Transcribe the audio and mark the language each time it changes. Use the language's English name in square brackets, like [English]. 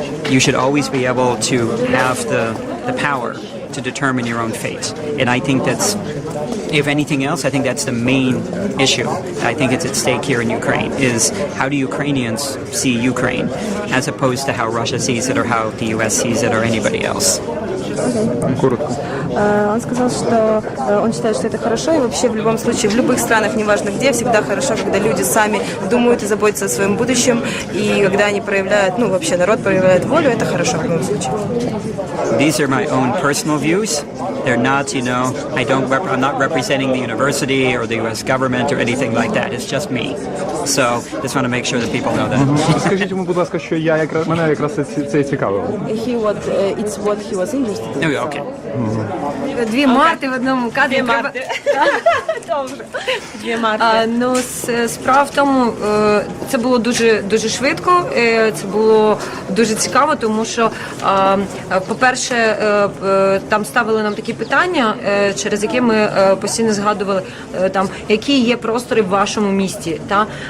[English] You should always be able to have the power to determine your own fate. And I think that's, if anything else, I think that's the main issue. I think it's at stake here in Ukraine, is how do Ukrainians see Ukraine, as opposed to how Russia sees it or how the US sees it or anybody else. [Ukrainian] Коротко. [Russian] Он сказал, что он считает, что это хорошо, и вообще в любом случае, в любых странах, неважно где, всегда хорошо, когда люди сами думают и заботятся о своем будущем, и когда они проявляют, ну, вообще народ проявляет волю, это хорошо в любом случае. [English] These are my own personal views. They're not, you know, I'm not representing the university or the U.S. government or anything like that. It's just me. So just want to make sure that people know that. [Ukrainian] Скажіть йому, будь ласка, що мене якраз це і цікавило. [English] It's what he was interested in. Oh, okay. [Ukrainian] Дві Марти в одному кадрі. Дві Марти. Ну, справа в тому, це було дуже швидко, це було дуже цікаво, тому що, по-перше, там ставили нам такі питання, через які ми постійно згадували, там, які є простори в вашому місті, та,